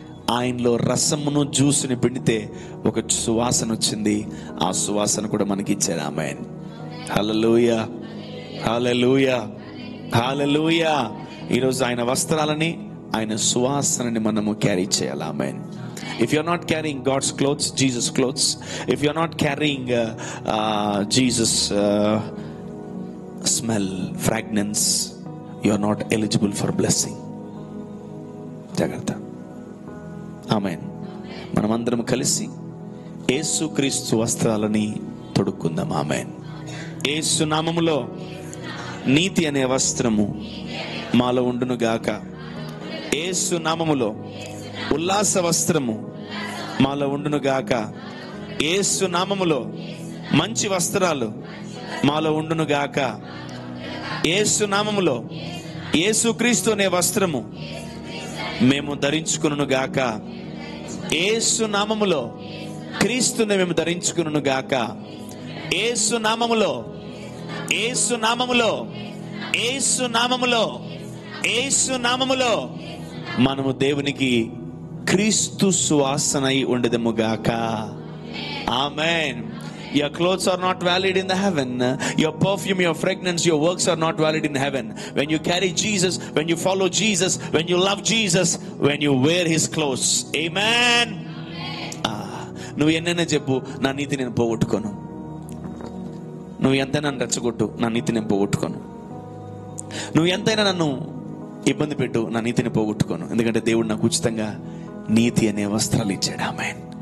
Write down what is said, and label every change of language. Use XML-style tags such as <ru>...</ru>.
<te>ఆయనలో రసమును జ్యూస్ని పిండితే ఒక సువాసన వచ్చింది. ఆ సువాసన కూడా మనకి ఇచ్చాడు. ఆమెన్. హల్లెలూయా, హల్లెలూయా, హల్లెలూయా. ఈరోజు ఆయన వస్త్రాలని, ఆయన సువాసనని మనము క్యారీ చేయాలి. Amen.</te> <en>If you're not carrying God's clothes, Jesus' clothes, if you're not carrying Jesus' smell, fragrance, you're not eligible for blessing.</en> <te>జాగ్రత్త. ఆమెన్. మనమందరం కలిసి యేసుక్రీస్తు వస్త్రాలని తొడుక్కుందాం. ఆమెన్. యేసు నామములో నీతి అనే వస్త్రము మాలో ఉండును గాక. యేసు నామములో ఉల్లాస వస్త్రము మాలో ఉండును గాక. యేసు నామములో మంచి వస్త్రాలు మాలో ఉండును గాక. యేసు నామములో యేసుక్రీస్తు అనే వస్త్రము మేము ధరించుకును గాక. యేసు నామములో క్రీస్తుని మేము ధరించుకును గాక. యేసు నామములో, యేసు నామములో, యేసు నామములో, యేసు నామములో మనము దేవునికి క్రీస్తు సువాసనై ఉండదము గాక.</te> <en>ఆమేన్. Your clothes are not valid in the heaven. Your perfume, your fragrance, your works are not valid in heaven. When you carry Jesus, when you follow Jesus, when you love Jesus, when you wear his clothes. Amen.</en> <te>నువ్వు ఎన్నైనా చెప్పు, నా నీతి నేను పోగొట్టుకోను. నువ్వు ఎంతైనా నన్ను రెచ్చగొట్టు, నా నీతి నేను పోగొట్టుకోను. నువ్వు ఎంతైనా నన్ను ఇబ్బంది పెట్టు, నా నీతిని పోగొట్టుకోను. ఎందుకంటే దేవుడు నాకు ఉచితంగా నీతి అనే వస్త్రాలు ఇచ్చాడు. ఆమేన్.</te>